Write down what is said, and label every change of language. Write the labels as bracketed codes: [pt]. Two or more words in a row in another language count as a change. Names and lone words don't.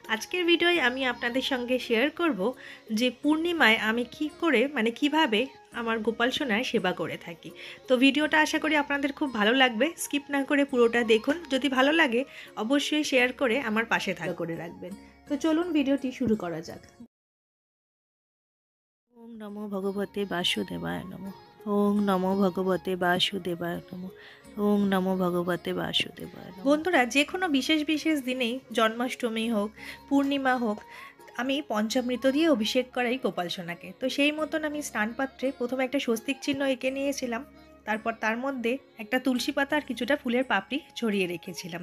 [bn] আজকের ভিডিওয় আমি আপনাদের সঙ্গে শেয়ার করব যে পূর্ণিমায় আমি কিভাবে আমার গোপাল সোনার সেবা করে থাকি। তো ভিডিওটা আশা করি আপনাদের খুব ভালো লাগবে, স্কিপ না করে পুরোটা দেখুন। যদি ভালো লাগে অবশ্যই শেয়ার করে আমার পাশে করে রাখবেন। তো চলুন ভিডিওটি শুরু করা যাক। [sa] ওম নমো ভগবতে বাসুদেবায় নমঃ। ওং নমো ভগবতে বাসুদেবায় নমঃ। ওং নমো ভগবতে বাসুদেবায় নমঃ। [bn] বন্ধুরা, যে কোনো বিশেষ বিশেষ দিনেই, জন্মাষ্টমী হোক, পূর্ণিমা হোক, আমি পঞ্চামৃত দিয়ে অভিষেক করাই গোপাল সোনাকে। তো সেই মতন আমি স্নান পাত্রে প্রথমে একটা স্বস্তিক চিহ্ন এঁকে নিয়েছিলাম। তারপর তার মধ্যে একটা তুলসী পাতা আর কিছুটা ফুলের পাপড়ি ছড়িয়ে রেখেছিলাম।